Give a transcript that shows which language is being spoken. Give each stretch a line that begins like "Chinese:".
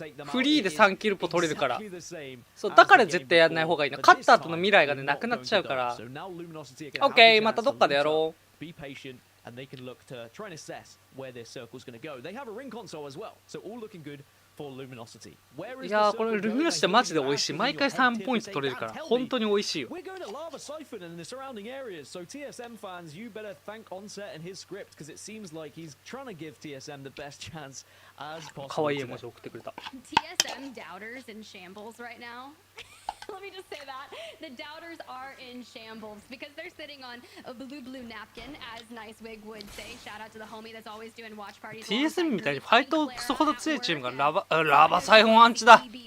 Japanese: フリーで3キルポ取れるから。そうだから絶対やんない方がいいの。勝った後の未来がねなくなっちゃうから。オッケー、またどっかでやろう。
English: And they can look to try and assess where their circle's going to go. They have a ring console as well, so all looking good for Luminosity.
Japanese: いやー、これルミノシティマジで美味しい。毎回3ポイント取れるから本当に美味しいよ。
English: We're going to lava siphon in the surrounding areas, so TSM fans, you better thank Onset and his script because it seems like he's trying to give TSM the best chance as possible.
Japanese: 可愛い絵文字送ってくれた。
English: TSM doubters in shambles right now. Let me just say that the doubters are in shambles because they're sitting on a blue napkin, as Nicewig would say. Shout out to the homie that's always doing watch parties.
Japanese: TSM みたいにファイトクソほど強いチームがラバサイフォンアンチだ。